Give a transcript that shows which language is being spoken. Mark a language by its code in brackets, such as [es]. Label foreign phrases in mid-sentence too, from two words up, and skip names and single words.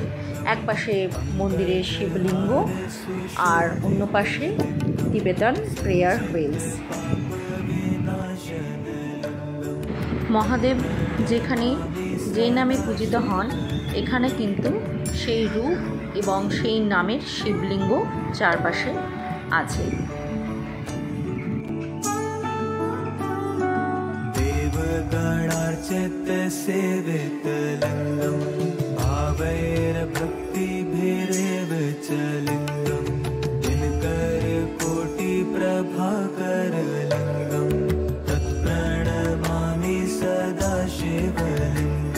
[bn] এক পাশে মন্দিরের শিবলিঙ্গ আর অন্য পাশে [en] Tibetan prayer wheels. [bn] মহাদেব যেখানে যে নামে পূজিত হন, এখানে কিন্তু সেই রূপ এবং সেই নামের শিবলিঙ্গ চারপাশে আছে। [sa] देवगणार्चित सेवितलिङ्गं भावैर्भक्तिभिरेव च लिङ्गं दिनकर कोटि प्रभाकरलिङ्गं तत्प्रणमामि सदा शिवलिङ्गम्।